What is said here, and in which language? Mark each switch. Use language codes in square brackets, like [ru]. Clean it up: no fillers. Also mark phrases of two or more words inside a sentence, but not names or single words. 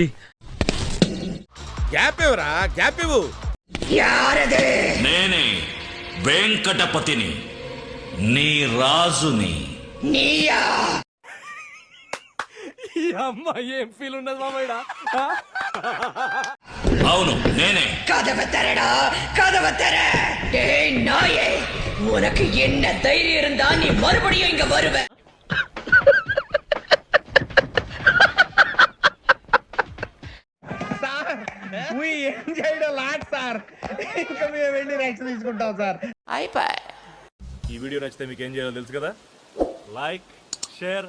[te] గ్యాప్ ఇవ్వరా, గ్యాప్ ఇవ్వు. నేనే వెంకటపతిని, నీ రాజుని. అమ్మాయి ఏం ఫీల్ ఉన్నది మామయ్య? అవును నేనే. [ta] உனக்கு என்ன தைரியம் இருந்தா நீ மறுபடியும் இங்க வருவ? [te] ఈ వీడియో నచ్చితే మీకు ఏం చేయాలో తెలుసు కదా.